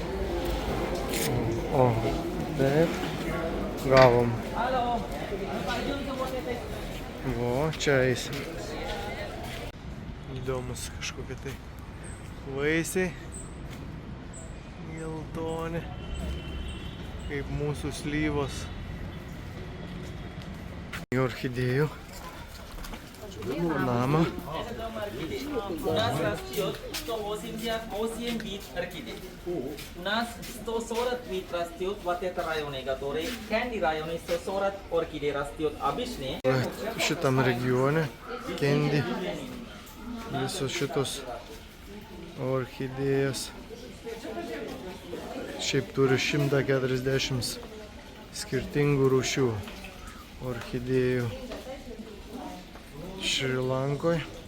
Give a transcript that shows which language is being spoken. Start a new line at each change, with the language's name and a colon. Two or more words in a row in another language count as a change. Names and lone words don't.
Lithuanian: O, taip, gavom. O, čia eisim. Įdomus kažkokie tai vaisiai. Geltoni. Kaip mūsų slyvos.
Russian: Орхидею. Нама. У нас растет 188 вид орхидей. У нас 140 вид растет в этом районе, который Кенди районе 140 орхидей растет обычные.
Lithuanian: В šitam regione Kendi visos šitos orchidėjas šiaip turi 140 skirtingų rūšių orchidėjų Šri Lankoje.